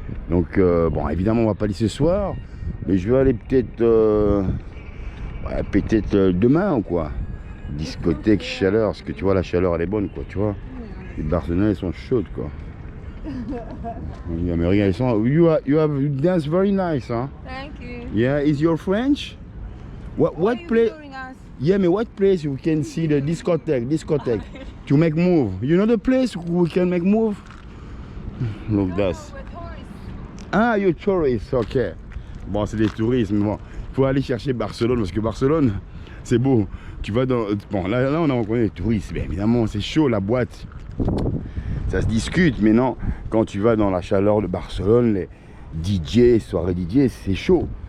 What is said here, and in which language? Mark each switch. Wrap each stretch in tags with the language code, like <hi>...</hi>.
<fr>Donc, bon, évidemment, on va pas aller ce soir. Mais je vais aller peut-être... ouais, peut-être demain, ou quoi. Discothèque, chaleur. Parce que, tu vois, la chaleur, elle est bonne, quoi, tu vois. Les Barcelonais, elles sont chaudes, quoi. Les Américains, ils sont...</fr> <en>You have dance very nice, huh? Thank you. Yeah, is your French? What place? Yeah, but what place we can see the discotheque to make move? You know the place we can make move? Look that. Ah, you're tourist, ok.</en> <fr>Bon, c'est des touristes, mais bon, faut aller chercher Barcelone parce que Barcelone, c'est beau. Tu vas dans... Bon, là on a rencontré des touristes, bien évidemment, c'est chaud la boîte. Ça se discute, mais non, quand tu vas dans la chaleur de Barcelone, les DJ, soirées DJ, c'est chaud.</fr>